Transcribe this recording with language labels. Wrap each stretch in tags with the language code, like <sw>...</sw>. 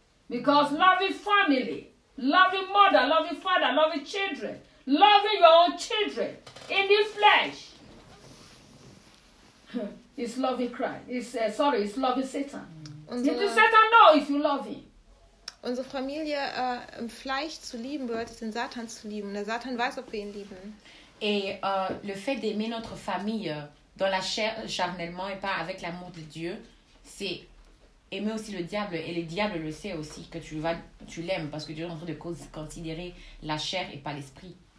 <en>Because loving family, loving mother, loving father, loving children, loving your own children in the flesh is loving Christ. It's loving Satan. Did the Satan know if you love him?</en> <de>Unsere Familie im Fleisch zu lieben bedeutet den Satan zu lieben. Der Satan weiß, ob wir ihn lieben.</de> <fr>Et le fait d'aimer notre famille dans la chair charnellement et pas avec l'amour de Dieu, c'est aimer aussi le diable, et le diable le sait aussi que tu l'aimes, parce que Dieu est en train de considérer la chair et pas l'esprit.</fr>